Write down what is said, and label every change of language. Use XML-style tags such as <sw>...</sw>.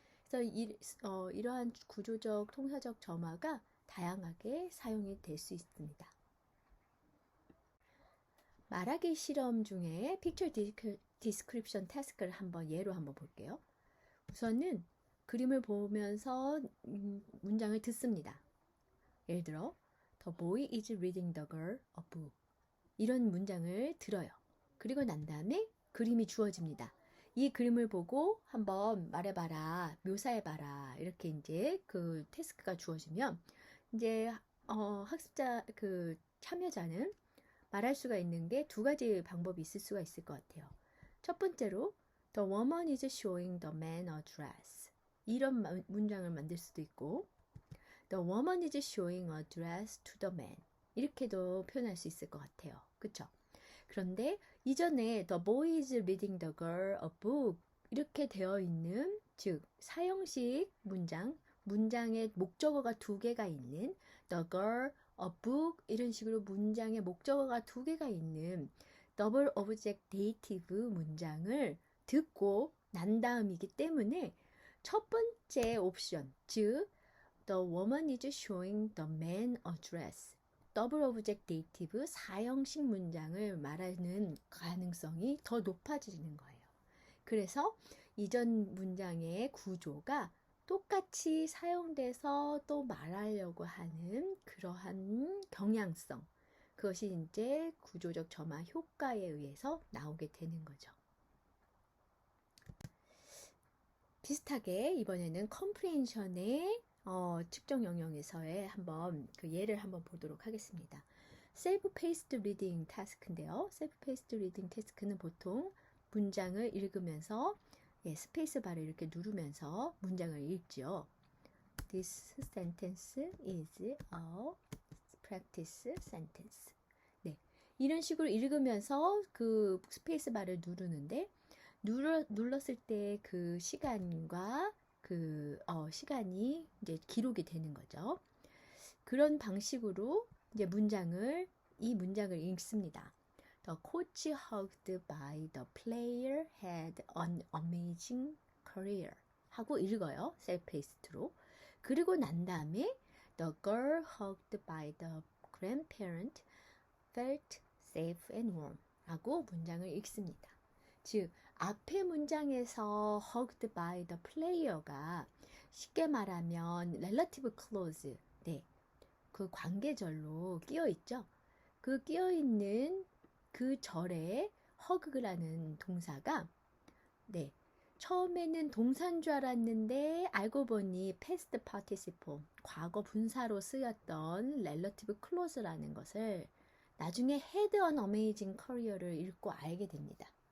<ko>그래서 이러한 구조적 통사적 점화가 다양하게 사용이 될 수 있습니다. 말하기 실험 중에 Picture Description Task를 예로 한번 볼게요. 우선은 그림을 보면서 문장을 듣습니다. 예를 들어</ko> <en>The boy is reading the girl a book.</en> <ko>이런 문장을 들어요. 그리고 난 다음에 그림이 주어집니다. 이 그림을 보고 한번 말해봐라, 묘사해봐라. 이렇게 이제 그 태스크가 주어지면 이제 학습자 그 참여자는 말할 수가 있는 게 두 가지 방법이 있을 수가 있을 것 같아요. 첫 번째로</ko> <en>The woman is showing the man a dress.</en> <ko>이런 문장을 만들 수도 있고</ko> <en>The woman is showing a dress to the man.</en> <ko>이렇게도 표현할 수 있을 것 같아요. 그쵸? 그런데 이전에</ko> <en>The boy is reading the girl a book</en> <ko>이렇게 되어 있는, 즉 사형식 문장의 목적어가 두 개가 있는</ko> <en>The girl a book</en> <ko>이런 식으로 문장의 목적어가 두 개가 있는 더블 오브젝트 데이티브 문장을 듣고 난 다음이기 때문에 첫 번째 옵션, 즉</ko> <en>The woman is showing the man a dress.</en> <ko>더블 오브젝트 데이티브 사형식 문장을 말하는 가능성이 더 높아지는 거예요. 그래서 이전 문장의 구조가 똑같이 사용돼서 또 말하려고 하는 그러한 경향성, 그것이 이제 구조적 점화 효과에 의해서 나오게 되는 거죠. 비슷하게 이번에는 컴프레hension의 측정 영역에서의 한번 그 예를 한번 보도록 하겠습니다. 셀프-페이스드 리딩 타스크인데요. 셀프-페이스드 리딩 타스크는 보통 문장을 읽으면서 스페이스 바를 이렇게 누르면서 문장을 읽죠.</ko> <en>This sentence is a practice sentence.</en> <ko>네, 이런 식으로 읽으면서 그 스페이스 바를 누르는데 눌렀을 때 그 시간과 그 시간이 이제 기록이 되는 거죠. 그런 방식으로 이제 이 문장을 읽습니다.</ko> <en>The coach hugged by the player had an amazing career</en> <ko>하고 읽어요. 셀프-페이스트로.</ko> <en>그리고 난 다음에 The girl hugged by the grandparent felt safe and warm</en> <ko>하고 문장을 읽습니다. 즉 앞에 문장에서</ko> <en>hugged by the player</en> <ko>가 쉽게 말하면 relative clause, 네, 그 관계절로 끼어 있죠. 그 끼어 있는 그 절에 hug라는 동사가 네, 처음에는 동사인 줄 알았는데 알고 보니 past participle, 과거 분사로 쓰였던 relative clause라는 것을 나중에</ko> <en>had an amazing career</en> <ko>를 읽고 알게 됩니다.</ko>